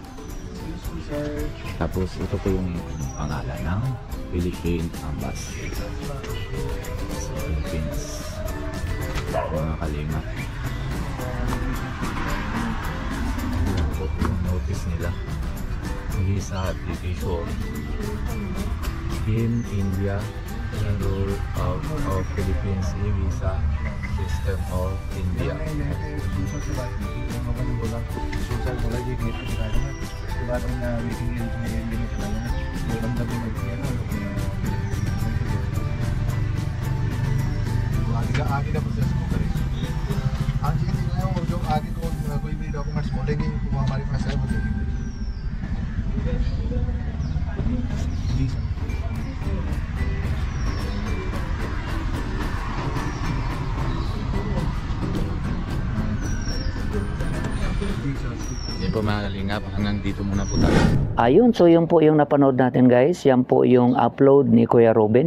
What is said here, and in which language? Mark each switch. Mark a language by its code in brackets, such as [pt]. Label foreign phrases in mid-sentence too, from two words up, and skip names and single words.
[tl] Tapos ito po yung pangalan ng Philippine Embassy sa Philippines. Mga kalingap, yan po yung notice nila, [en] visa application in India, rule of Philippines e-visa system of India. [hi] आगे का प्रोसेस को करें। हाँ जी ठीक है, वो जो आगे को कोई भी डॉक्यूमेंट्स बोलेंगे वो हमारे पास है, वो देंगे जी सर। [tl] Yan po mga kalingap, hanggang dito muna po tayo. Ayun, so yun po yung napanood natin guys. Yan po yung upload ni Kuya Robin.